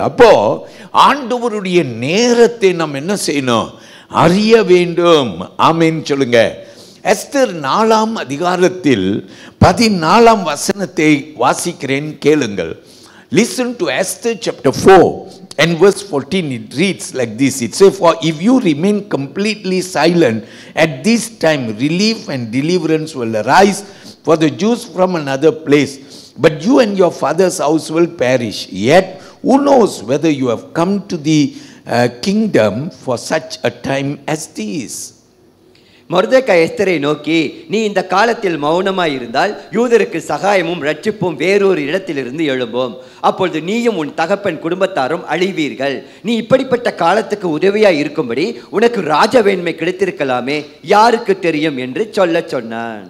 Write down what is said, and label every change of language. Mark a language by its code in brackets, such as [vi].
[ta] அப்போ ஆண்டவருடைய நேரத்தை நாம் என்ன செய்யணும்? அறிய வேண்டும். ஆமென் சொல்லுங்க. எஸ்தர் 4ஆம் அதிகாரத்தில் 14ஆம் வசனத்தை வாசிக்கிறேன், கேளுங்கள். [en] Listen to Esther chapter 4 and verse 14. It reads like this. It says, "For if you remain completely silent at this time, relief and deliverance will arise for the Jews from another place. But you and your father's house will perish. Yet who knows whether you have come to the kingdom for such a time as this. [ta] மொர்தெக்காய் எஸ்தரை நோக்கி, நீ இந்த காலத்தில் மௌனமாய் இருந்தால் யூதருக்கு சகாயமும் ரட்சிப்பும் வேறொரு இடத்திலிருந்து எழும்பும். அப்பொழுது நீயும் உன் தகப்பன் குடும்பத்தாரும் அழிவீர்கள். நீ இப்படிப்பட்ட காலத்துக்கு உதவியாய் இருக்கும்படி உனக்கு ராஜவேண்மை கிடைத்திருக்கலாமே, யாருக்கு தெரியும் என்று சொன்னான்.